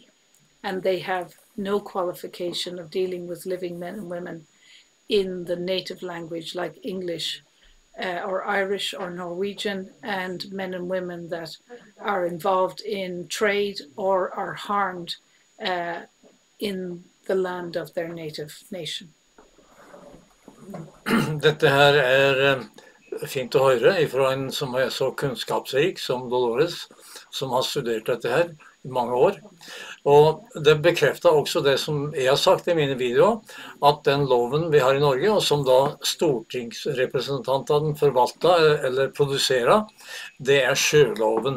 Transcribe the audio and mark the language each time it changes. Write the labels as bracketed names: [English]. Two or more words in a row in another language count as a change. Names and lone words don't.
[English] And they have no qualification of dealing with living men and women in the native language like English or Irish or Norwegian, and men and women that are involved in trade or are harmed in the land of their native nation. [Norwegian] Dette her fint å høre fra en som så kunnskapsrik som Dolores, som har studert dette her I mange år. Og det bekrefter også det som jeg har sagt I mine videoer, at den loven vi har I Norge, og som da stortingsrepresentantene forvalter eller produserer, det sjøloven.